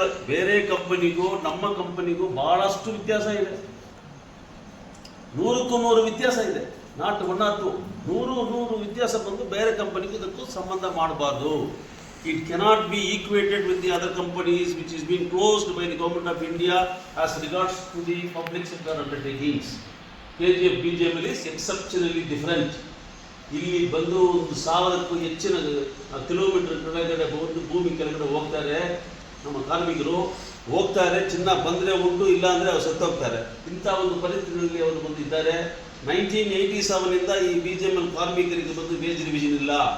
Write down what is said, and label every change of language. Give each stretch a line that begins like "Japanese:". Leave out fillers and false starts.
Kannada: ಬೇರೆ ಕಂಪನಿಗೂ ನಮ್ಮ ಕಂಪನಿಗೂ ಬಹಳಷ್ಟು ವ್ಯತ್ಯಾಸ ಇದೆ, 100ಕ್ಕೂ 100 ವ್ಯತ್ಯಾಸ ಇದೆ.
English: not 1 or 2,
Kannada: 100 ವ್ಯತ್ಯಾಸ ಬಂದು ಬೇರೆ ಕಂಪನಿಗೂ ಇದಕ್ಕೂ ಸಂಬಂಧ ಮಾಡಬಾರ್ದು.
English: It cannot be equated with the other companies which is being closed by the government of India as regards to the public sector undertakings. KGF BJML is exceptionally different.
Kannada: ಇಲ್ಲಿ ಬಂದು 1,000ಕ್ಕೂ ಹೆಚ್ಚಿನ kilometre ಕೆಳಗಡೆ ಬಂದು ಭೂಮಿ ಕೆಳಗಡೆ ಹೋಗ್ತಾರೆ ನಮ್ಮ ಕಾರ್ಮಿಕರು, ಹೋಗ್ತಾರೆ. ಚಿನ್ನ ಬಂದರೆ ಉಂಟು, ಇಲ್ಲ ಅಂದರೆ ಅವ್ರು ಸತ್ತೋಗ್ತಾರೆ. ಇಂಥ ಒಂದು ಪರಿಸ್ಥಿತಿಯಲ್ಲಿ ಅವರು ಬಂದಿದ್ದಾರೆ. 1987ಇಂದ ಈ BJML ಕಾರ್ಮಿಕರಿಗೆ ಬಂದು ವೇಜ್ ರಿವಿಷನ್ ಇಲ್ಲ.